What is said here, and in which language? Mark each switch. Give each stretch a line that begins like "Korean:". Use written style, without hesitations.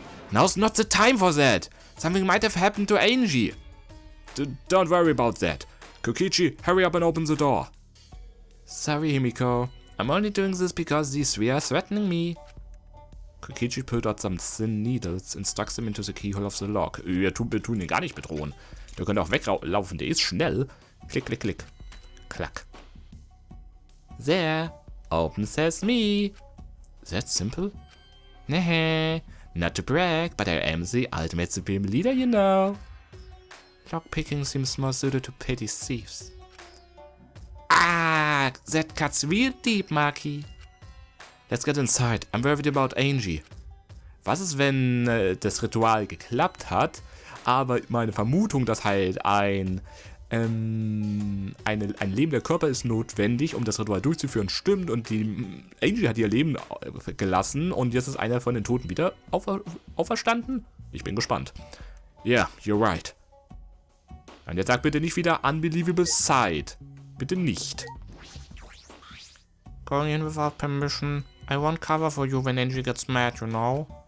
English: Now's not the time for that. Something might have happened to Angie. Don't worry about that. Kokichi, hurry up and open the door. Sorry, Himiko. I'm only doing this because these three are threatening me. Kokichi pulled out some thin needles and stuck them into the keyhole of the lock.
German: Wir tun ihn gar nicht bedrohen. Der könnte auch weglaufen, der ist schnell.
English: Klick, klick, klick. Klack. There. Open sesame. That's simple? Nah, not to brag, but I am the ultimate supreme leader, you know. Lockpicking seems more suited to petty thieves. Ah, that cuts real deep, Maki. Let's get inside. I'm worried about Angie.
German: Was ist, wenn das Ritual geklappt hat, aber meine Vermutung, dass halt ein lebender Körper ist notwendig, um das Ritual durchzuführen, stimmt und die Angie hat ihr Leben gelassen und jetzt ist einer von den Toten wieder auferstanden? Ich bin gespannt.
English: Yeah, you're right.
German: Und jetzt sag bitte nicht wieder
English: unbelievable sight.
German: Bitte nicht.
English: Going in without permission. I won't cover for you when Angie gets mad, you know.